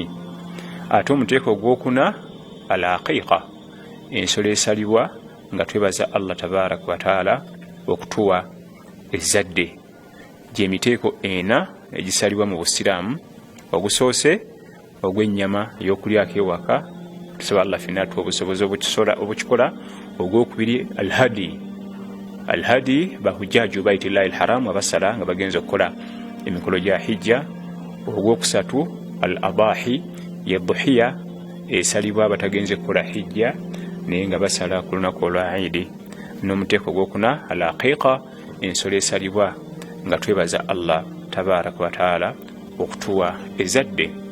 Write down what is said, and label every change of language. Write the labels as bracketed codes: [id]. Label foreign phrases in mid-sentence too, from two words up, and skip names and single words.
[lg] Ate omuteeko ogwokuna al-Aqiqa, ensolo esalibwa nga twebaza Allah [ar] تبارك وتعالى [lg] okutuwa ezzadde, gy'emiteeko ena egisalibwa mu Busiraamu. Ogusoose ogw'ennyama ey'okulyako ewaka, tusaba Allah fenna atuwa obusobozi obukikola. Ogwokubiri al-hadi. [ar] الهدي بحجاج بيت الله الحرام, [lg] abasala nga bagenza okukola emikolo gya hijja. Ogwokusatu al-Adahi, ye dhuhiya esalibwa abatagenze kukola hijja naye nga basala ku lunaku olwa Eid. N'omuteeko gwokuna al-Aqiqa, ensolo esalibwa nga twebaza Allah [ar] تبارك وتعالى [lg] okutuwa ezadde.